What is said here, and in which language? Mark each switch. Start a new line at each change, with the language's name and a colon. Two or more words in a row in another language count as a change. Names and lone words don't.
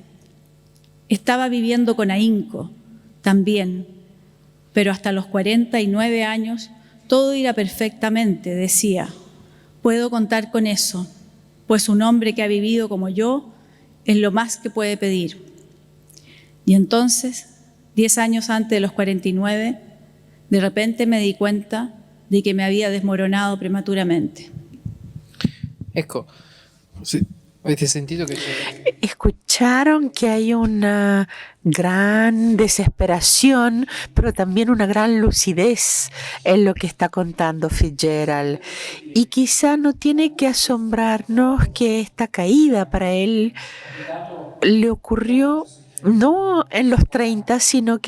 Spanish: Estaba viviendo con ahínco, también, pero hasta los 49 años todo irá perfectamente, decía. Puedo contar con eso, pues un hombre que ha vivido como yo es lo más que puede pedir. Y entonces, 10 años antes de los 49, de repente me di cuenta de que me había desmoronado prematuramente.
Italian: Ecco, sì, avete sentito che c'è...
Spanish: Escucharon que hay una gran desesperación, pero también una gran lucidez en lo que está contando Fitzgerald. Y quizá no tiene que asombrarnos que esta caída para él le ocurrió no en los 30, sino que